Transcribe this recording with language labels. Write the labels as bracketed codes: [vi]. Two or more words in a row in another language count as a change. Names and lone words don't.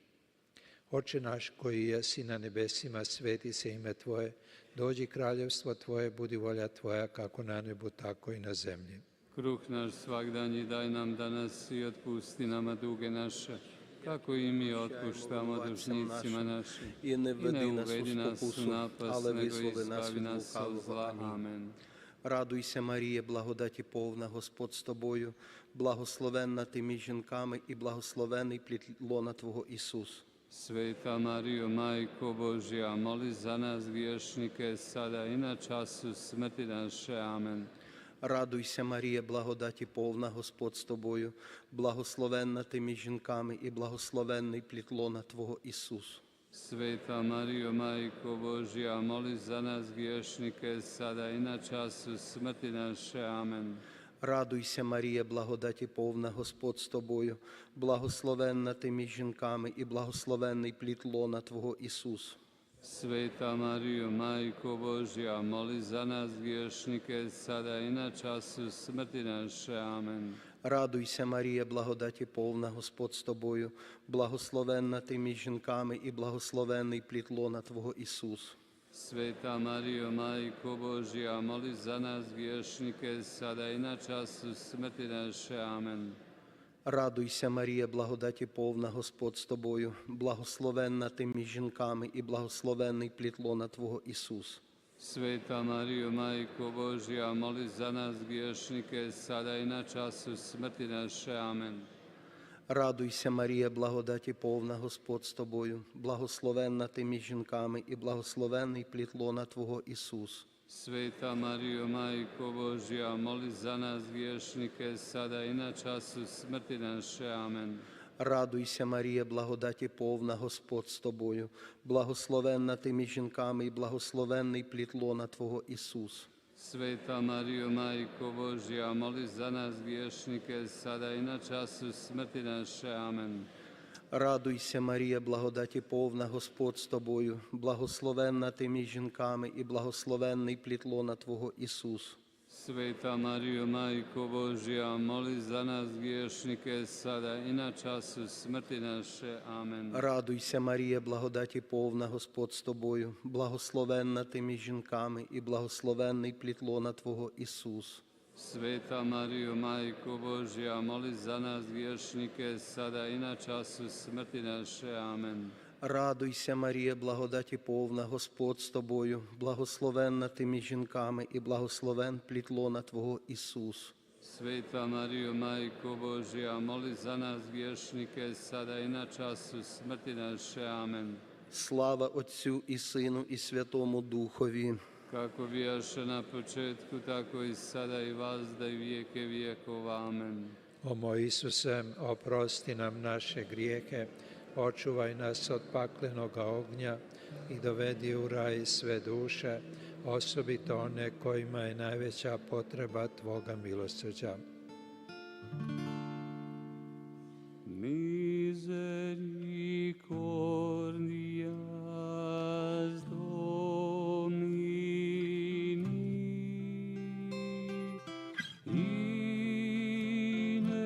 [hr] Oče naš koji jesi na nebesima, sveti se ime Tvoje, dođi kraljevstvo Tvoje, budi volja Tvoja kako na nebu, tako i na zemlji. Kruh naš svagdanji daj nam danas i otpusti nama duge naše, kako i mi otpuštamo dužnicima našim. I ne uvedi nas u napast, nego izbavi nas od zla. Amen. [uk] Радуйся, Марія, благодаті повна, Господь з тобою, благословенна ти між жінками і благословений плід лона Твого Ісус. [hr] Sveta Marijo, Majko Božja, moli za nas griješnike, sada i na času smrti naše. Amen. [uk] Радуйся, Марія, благодаті повна, Господь з тобою, благословенна ти між жінками і благословенний плід лона Твого Ісус. [hr] Sveta Marijo, Majko Božja, moli za nas griješnike, sada i na času smrti naše. Amen. [uk] Радуйся, Марія, благодаті повна, Господь з тобою, благословенна ти між жінками і благословенний плід лона Твого Ісус. [hr] Sveta Marijo, Majko Božja, moli za nas griješnike, sada i na času smrti naše. Amen. [uk] Радуйся, Марія, благодаті повна, Господь з тобою, благословенна ти між жінками і благословенний плід лона Твого Ісус. [hr] Sveta Marijo, Majko Božja, moli za nas griješnike, sada i na času smrti naše. Amen. [uk] Радуйся, Марія, благодаті повна, Господь з тобою, благословенна ти між жінками і благословенний плід лона Твого Ісус. [hr] Sveta Marijo, Majko Božja, moli za nas griješnike, sada i na času smrti naše. Amen. [uk] Радуйся, Марія, благодаті повна, Господь з тобою, благословенна ти між жінками і благословенний плід лона Твого Ісус. [hr] Sveta Marijo, Majko Božja, moli za nas griješnike, sada i na času smrti naše. Amen. [uk] Радуйся, Марія, благодаті повна, Господь з тобою, благословенна ти між жінками і благословенний плід лона Твого Ісус. [hr] Sveta Marijo, Majko Božja, moli za nas griješnike, sada i na času smrti naše. Amen. [uk] Радуйся, Марія, благодаті повна, Господь з тобою, благословенна ти між жінками і благословенний плід лона Твого Ісус. [hr] Sveta Marijo, Majko Božja, moli za nas griješnike, sada i na času smrti naše. Amen. [uk] Радуйся, Марія, благодаті повна, Господь з тобою, благословенна ти між жінками і благословенний плід лона Твого Ісус. [hr] Sveta Marijo, Majko Božja, moli za nas griješnike, sada i na času smrti naše. Amen. [uk] Радуйся, Марія, благодаті повна, Господь з тобою, благословенна ти між жінками і благословен плід лона Твого Ісус. [hr] Sveta Marijo, Majko Božja, moli za nas griješnike, sada i na času smrti naše. Amen. [uk] Слава Отцю і Сину і Святому Духові. [hr] Kako bijaše na početku, tako i sada i vazda i vijeke vijekova. Amen. O moj Isuse, oprosti nam naše grijehe, očuvaj nas od paklenoga ognja i dovedi u raj sve duše, osobito one kojima je najveća potreba Tvoga milosrđa. [la] Misericordias Domini, in